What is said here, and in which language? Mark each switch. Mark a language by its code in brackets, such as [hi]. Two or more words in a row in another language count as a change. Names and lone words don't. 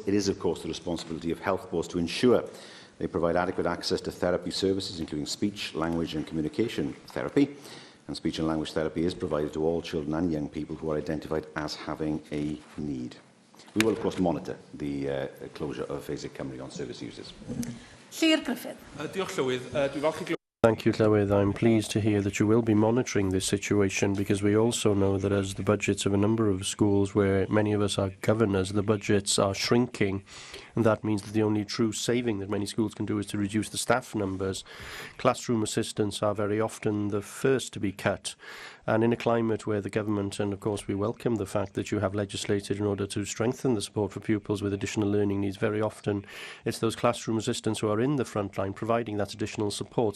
[en] It is, of course, the responsibility of health boards to ensure they provide adequate access to therapy services, including speech, language and communication therapy. and speech and language therapy is provided to all children and young people who are identified as having a need. We will, of course, monitor the closure of Phasic Cymru on service users. Llyr Griffith. [cy] Diolch Llywydd. Dwi'n falch i [en] Thank you, Llywydd. I'm pleased to hear that you will be monitoring this situation, because we also know that as the budgets of a number of schools where many of us are governors, the budgets are shrinking, and that means that the only true saving that many schools can do is to reduce the staff numbers. Classroom assistants are very often the first to be cut, and in a climate where the government, and of course we welcome the fact that you have legislated in order to strengthen the support for pupils with additional learning needs, very often it's those classroom assistants who are in the front line providing that additional support.